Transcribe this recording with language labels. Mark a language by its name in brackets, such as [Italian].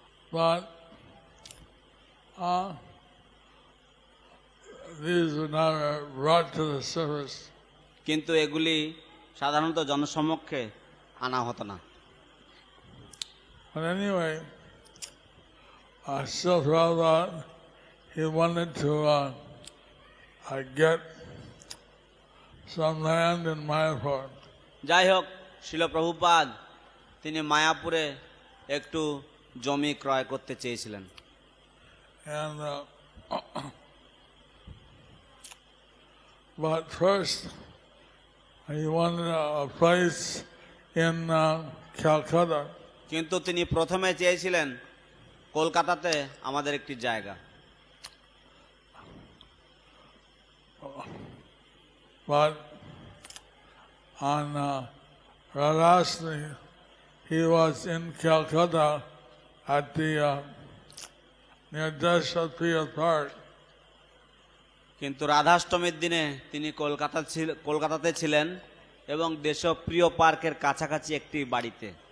[English] But these were not brought to the surface. [Bangla] কিন্তু এগুলি সাধারণত জনসমক্ষে আনা হতো না। [English] But anyway, Srila Prabhupada, he wanted to get some land in Mayapur. [Bangla] যাই হোক, শিল প্রভুপাদ তিনি মায়াপুরে একটু জমি ক্রয় করতে চেয়েছিলেন। [English] And but first he wanted a place in Calcutta. [Bangla] কিন্তু তিনি প্রথমে চেয়েছিলেন কলকাতাতে আমাদের একটি জায়গা। [English] But on Radhastami, he was in Calcutta at the near Deshapriya Park. [Bangla] কিন্তু রাধাষ্টমীর দিনে তিনি কলকাতাতে ছিলেন এবং দেশপ্রিয় পার্কের কাছাকাছি একটি বাড়িতে।